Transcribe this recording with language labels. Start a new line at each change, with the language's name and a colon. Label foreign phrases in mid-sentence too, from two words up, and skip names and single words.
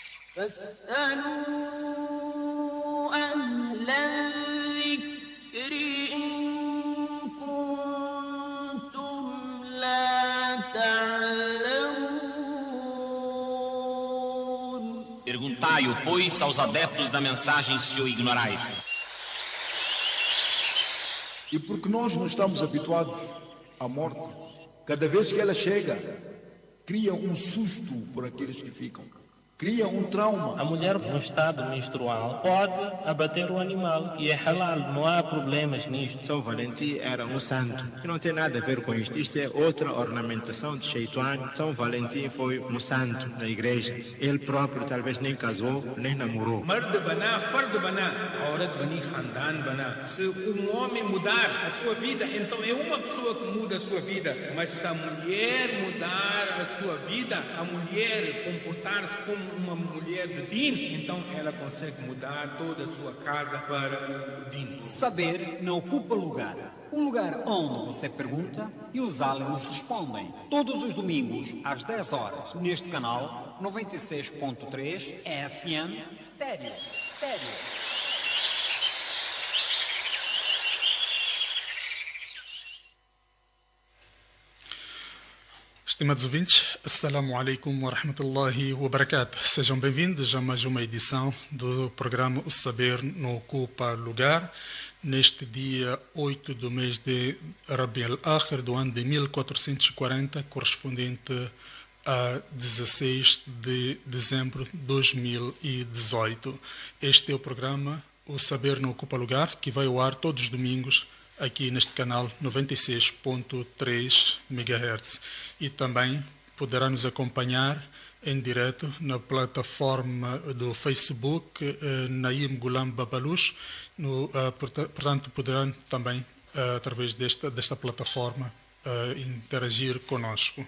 Arabic: فاسألوا أهل الذكر إن كنتم لا تعلمون.
Portuguese: Perguntai-o, pois, aos adeptos da mensagem, se o ignorais. E porque nós não estamos habituados à morte, cada vez que ela chega, cria um susto por aqueles que ficam. Cria um trauma. A mulher no estado menstrual pode abater o animal, que é halal, não há problemas nisto. São Valentim era um santo, que não tem nada a ver com isto. Isto é outra ornamentação de Shaitan. São Valentim foi um santo da igreja. Ele próprio talvez nem casou, nem namorou.
Urdu: مرد بنا، فرد بنا، عورت بنی خاندان بنا.
Portuguese: Se homem mudar a sua vida, então é uma pessoa que muda a sua vida. Mas se a mulher mudar a sua vida, a mulher comportar-se como uma mulher de din, então ela consegue mudar toda a sua casa para o din. Saber não ocupa lugar. Um lugar onde você pergunta e os aliens respondem. Todos os domingos, às 10 horas, neste canal 96.3 FM Estéreo. Estimados ouvintes,
Arabic: السلام عليكم ورحمة الله وبركاته.
Portuguese: Sejam bem-vindos a mais uma edição do programa O Saber Não Ocupa Lugar, neste dia 8 do mês de Rabi al-Akhir do ano de 1440, correspondente a 16 de dezembro de 2018. Este é o programa O Saber Não Ocupa Lugar, que vai ao ar todos os domingos aqui neste canal 96.3 MHz, e também poderá nos acompanhar em direto na plataforma do Facebook Naim Gulam Babalush, portanto poderão também através desta plataforma interagir conosco.